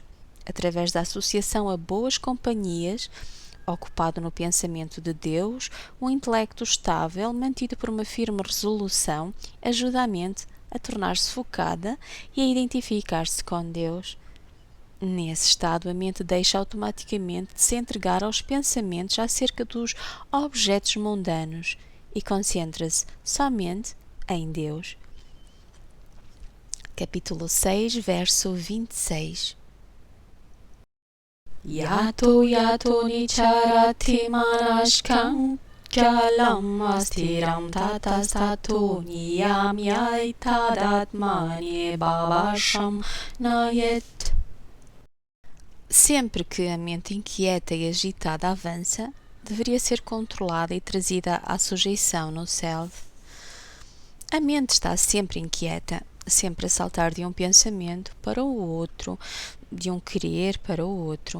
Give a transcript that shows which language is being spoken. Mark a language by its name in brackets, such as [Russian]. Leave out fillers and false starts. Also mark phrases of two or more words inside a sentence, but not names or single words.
[Portuguese] Através da associação a boas companhias, ocupado no pensamento de Deus, o intelecto estável, mantido por uma firme resolução, ajuda a mente a tornar-se focada e a identificar-se com Deus. Nesse estado, a mente deixa automaticamente de se entregar aos pensamentos acerca dos objetos mundanos e concentra-se somente em Deus. Capítulo 6, verso 26. [Sanskrit] Yato nicharati manashkam kyalam astiram tatastato niyamyai tadatmane babasham nayet. [Portuguese] Sempre que a mente inquieta e agitada avança, deveria ser controlada e trazida à sujeição no self. A mente está sempre inquieta, sempre a saltar de um pensamento para o outro, de um querer para o outro.